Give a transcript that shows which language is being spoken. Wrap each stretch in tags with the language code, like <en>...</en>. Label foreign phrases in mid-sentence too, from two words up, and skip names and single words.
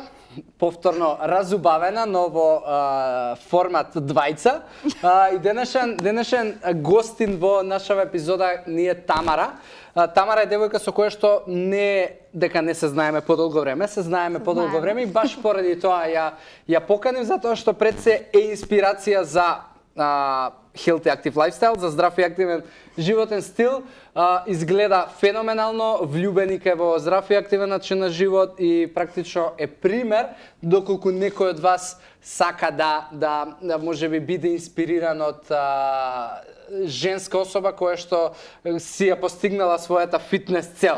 <mk>Повторно разубавена, но во формат двајца. И денешен гостин во нашава епизода ни е Тамара. Тамара е девојка со која што не дека не се знаеме подолго време, се знаеме подолго време и баш поради тоа ја поканив затоа што пред се е инспирација за</mk> <en>healthy active lifestyle,</en> <mk>за здрав и активен животен стил. Изгледа феноменално, влюбеник е во здрав и активен начин на живот и практично е пример доколку некој од вас сака да можеби биде инспириран од женска особа која што си ја постигнала својата фитнес цел.</mk>